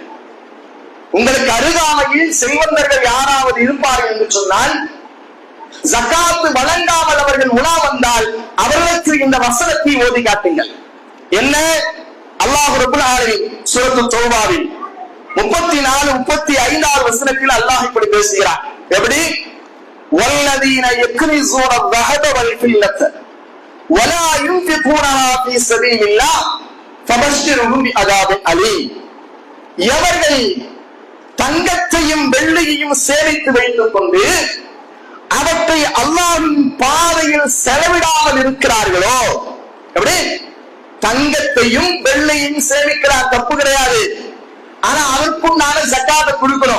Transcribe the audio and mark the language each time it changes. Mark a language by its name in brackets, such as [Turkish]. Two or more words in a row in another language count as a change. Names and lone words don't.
[Tamil] உங்களுக்கு அருகாமையில் செல்வந்தர்கள் யாராவது இருப்பார்கள் என்று சொன்னால், ஜகாத் வழங்காமல் அவர்கள் உலா வந்தால் அவர்களுக்கு இந்த வசனத்தை ஓதி காட்டுங்கள். என்ன? அல்லாஹ் [Arabic] رب العالمين [Tamil] சூரத்து தௌபாவில் 34, 35 வசனத்தில் அல்லாஹ் இப்படி பேசுகிறார். [Arabic] எப்படி? والذين يكنزون الذهب والفضة ولا ينفقونها في سبيل الله فبشرهم بعذاب أليم. [Tamil] எவர்கள் தங்கத்தையும் வெள்ளியையும் சேமித்து வைத்துக் கொண்டு அவற்றை அல்லாஹ்வின் பாதையில் செலவிடாமல் இருக்கிறார்களோ, எப்படி? தங்கத்தையும் வெள்ளியையும் சேமிக்கிறார், தப்பு கிடையாது. ஆனா அதற்குண்டான ஜகாத்தை கொடுக்கணும்.